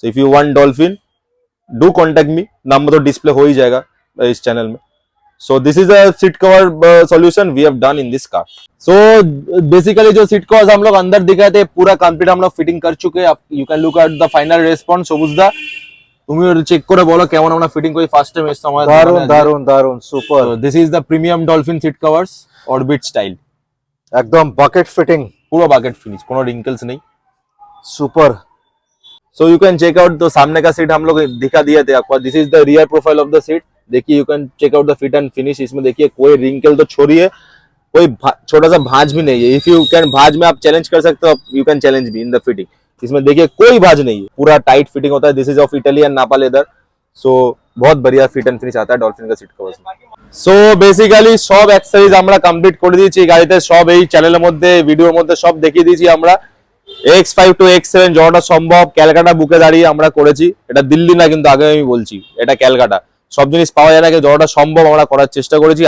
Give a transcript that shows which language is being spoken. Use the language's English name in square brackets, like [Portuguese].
[English] so if you want dolphin, do contact me, [Hindi] number तो display हो ही जाएगा इस चैनल में। [English] So this is a seat cover solution we have done in this car. [Hindi] So basically जो seat covers हम लोग अंदर दिखाए थे, पूरा कंप्लीट हम लोग फिटिंग कर चुके हैं। [English] You can look at the final response. [Bangla] সবুজদা তুমি চেক করে বলো কেমন আমরা ফিটিং করি ফার্স্ট টাইম এসে সময়। দারুন দারুন দারুন, super. This is the premium dolphin seat covers orbit style, একদম বাকেট ফিটিং, পুরো বাকেট ফিনিশ, কোনো [Hindi] रिंकल्स नहीं। [English] Super. So you can check out. [Hindi] तो सामने का सीट हम लोग दिखा दिए थे आपको, [English] This is the rear profile of the seat. [Hindi] देखिए [English] You can check out the fit and finish. [Hindi] इसमें देखिए कोई रिंकल तो छोड़िए, कोई छोटा सा भांज भी नहीं है। [English] if you can, [Hindi] भांज में आप चैलेंज कर सकते हो, [English] you can challenge [Hindi] भी इन द फिटिंग। इसमें देखिए कोई भांज नहीं है, पूरा टाइट फिटिंग होता है। [English] This is of Italian nappa leather. [Hindi] सो बहुत बढ़िया फिट एंड फिनिश आता है डॉल्फिन का सीट कवर में। [Bangla] সো বেসিক্যালি সব অ্যাক্সেসরিজ আমরা কমপ্লিট করে দিয়েছি গাড়িতে, সব এই চ্যানেলের মধ্যে ভিডিওর মধ্যে সব দেখিয়ে দিয়েছি আমরা। X5 to X7 যতটা সম্ভব ক্যালকাটা বুকে দাঁড়িয়ে আমরা করেছি। এটা দিল্লি না, কিন্তু আগে আমি বলছি এটা ক্যালকাটা। সব জিনিস পাওয়া যায় না, যতটা সম্ভব আমরা করার চেষ্টা করেছি।